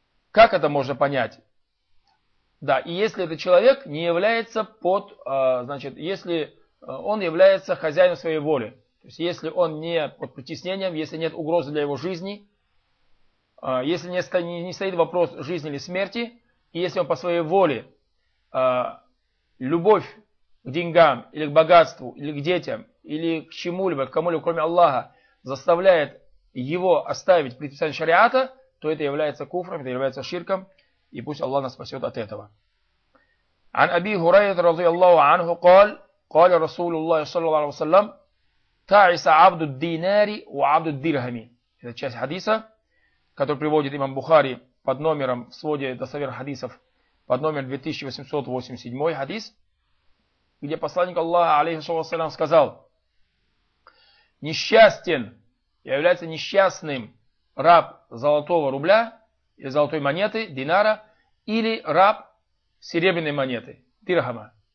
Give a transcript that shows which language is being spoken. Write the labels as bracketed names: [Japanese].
[Russian] Как это можно понять? Да, и если этот человек не является под, значит, если он является хозяином своей воли, то есть если он не под притеснением, если нет угрозы для его жизни, если не стоит вопрос жизни или смерти, и если он по своей воле любовь к деньгам или к богатству, или к детям, или к чему-либо, к кому-либо, кроме Аллаха, заставляет его оставить предписание шариата, то это является куфром, это является ширком, и пусть Аллах нас спасет от этого. [Arabic] عن أبي هريرة رضي الله عنه قال قال رسول الله صلى الله عليه وسلم تعس عبد الدينار وعبد الدرهم. [Russian] Это часть хадиса, который приводит имам Бухари под номером в своде достоверных хадисов под номер 2887 хадис, где посланник Аллаха алейхиссалям сказал: несчастен, является несчастным раб золотого рубля и золотой монеты, динара, или раб серебряной монеты, дирхама.